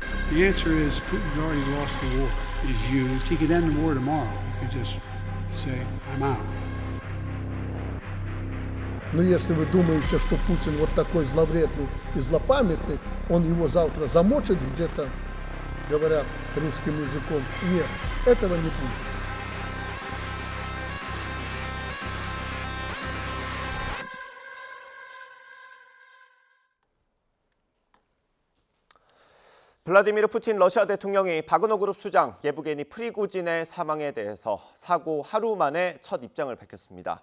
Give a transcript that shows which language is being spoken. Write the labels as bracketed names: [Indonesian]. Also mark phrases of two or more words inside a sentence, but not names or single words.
[English] The answer is Putin's already lost the war. He's used. He could end the war tomorrow. He could just say, I'm out. [Russian] Но если вы думаете, что Путин вот такой зловредный и злопамятный, он его завтра замочит где-то, говорят русским языком, нет, этого не будет. [Korean] 블라디미르 푸틴 러시아 대통령이 바그너 그룹 수장 예브게니 프리고진의 사망에 대해서 사고 하루 만에 첫 입장을 밝혔습니다.